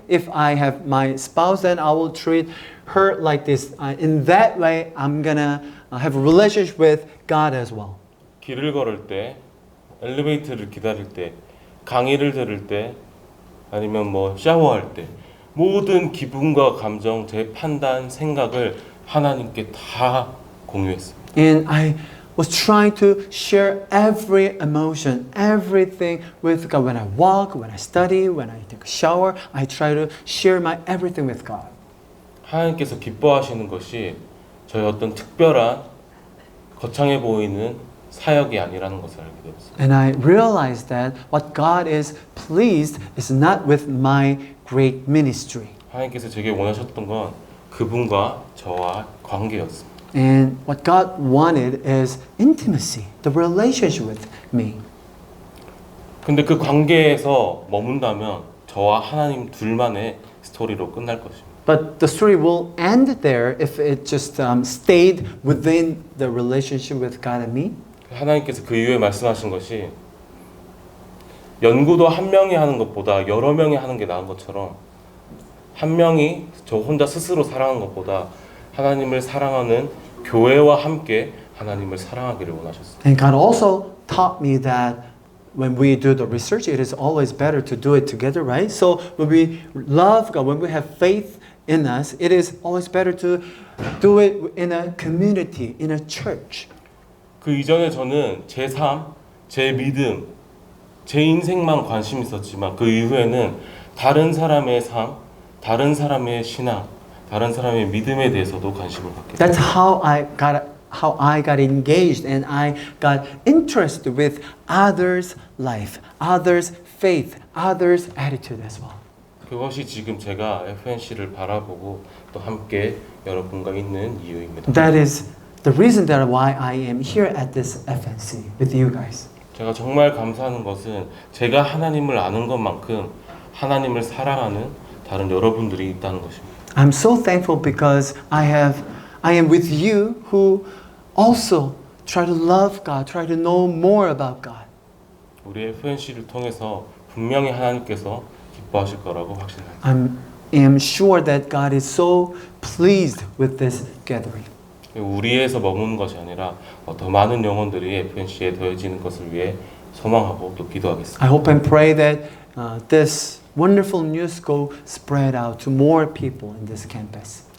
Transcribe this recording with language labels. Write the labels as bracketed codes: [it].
[en] If I have my spouse, then I will treat her like this. In that way, I'm gonna have a relationship with God as well. [ko] 길을 걸을 때, 엘리베이터를 기다릴 때, 강의를 들을 때, 아니면 뭐 샤워할 때 모든 기분과 감정, 제 판단, 생각을 하나님께 다 공유했습니다. [en] And I was trying to share every emotion, everything with God. When I walk, when I study, when I take a shower, I try to share my everything with God. [ko] 하나님께서 기뻐하시는 것이 저의 어떤 특별한 거창해 보이는 사역이 아니라는 것을 알게 되었어요. [en] And I realized that what God is pleased is not with my great ministry. [ko] 하나님께서 제게 원하셨던 건 그분과 저와 관계였습니다. [en] And what God wanted is intimacy, the relationship with me. [ko] 근데 그 관계에서 머문다면 저와 하나님 둘만의 스토리로 끝날 것입니다. [en] But the story will end there if it just stayed within the relationship with God and me. [ko] 하나님께서 그 이후에 말씀하신 것이 연구도 한 명이 하는 것보다 여러 명이 하는 게 나은 것처럼 한 명이 저 혼자 스스로 사랑하는 것보다 하나님을 사랑하는 교회와 함께 하나님을 사랑하기를 원하셨어요. [en] And God also taught me that when we do the research, it is always better to do it together, right? So when we love God, when we have faith in us, it is always better to do it in a community, in a church. [ko] 그 이전에 저는 제 삶, 제 믿음, 제 인생만 관심 있었지만 그 이후에는 다른 사람의 삶, 다른 사람의 신앙, 다른 사람의 믿음에 대해서도 관심을 갖게 [en] That's [ko] 됐어요. [en] how I got engaged and I got interested with others' life, others' faith, others' attitude as well. [ko] 그것이 지금 제가 FNC를 바라보고 또 함께 여러분과 있는 이유입니다. [en] That is the reason that why I am here at this FNC with you guys. [ko] 제가 정말 감사하는 것은 제가 하나님을 아는 것만큼 하나님을 사랑하는 다른 여러분들이 있다는 것입니다. [en] I'm so thankful because I am with you who also try to love God, try to know more about God. [ko] 우리 FNC를 통해서 분명히 하나님께서 기뻐하실 거라고 확신합니다. [en] I am sure that God is so pleased with this gathering. [ko] 우리에서 머무는 것이 아니라 더 많은 영혼들이 FNC에 더해지는 것을 위해 소망하고 또 기도하겠습니다. [en] I hope and pray that this wonderful news go spread out to more people in this campus.